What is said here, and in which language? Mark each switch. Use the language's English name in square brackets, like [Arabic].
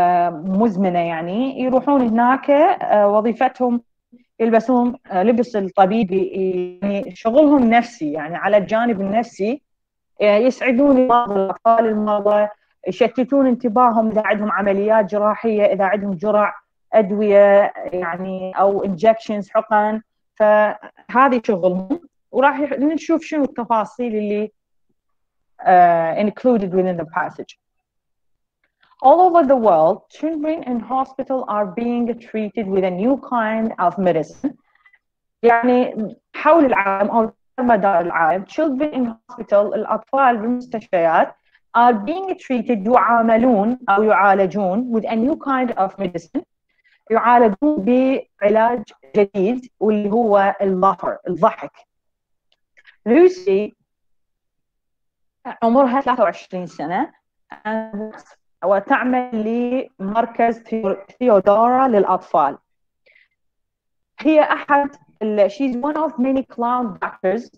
[Arabic] مزمنة، يعني يروحون هناك وظيفتهم يلبسون لبس الطبيبي، يعني شغلهم نفسي، يعني على الجانب النفسي يسعدون الأطفال المرضى، يشتتون انتباههم إذا عندهم عمليات جراحية، إذا عندهم جرع أدوية يعني أو injections حقن، فهذه شغلهم. وراح نشوف شنو التفاصيل اللي [English] included within the passage. All over the world, children in hospital are being treated with a new kind of medicine. [Arabic] يعني حول العالم أو مدار العالم، [English] children in hospital، [Arabic] الأطفال بالمستشفيات [English] are being treated، [Arabic] يعاملون أو يعالجون [English] with a new kind of medicine، [Arabic] يعالجون بعلاج جديد واللي هو اللافر، الضحك. لوسي عمرها 23 سنة وتعمل لمركز ثيودورا للأطفال. هي أحد [English] she's one of many clown doctors.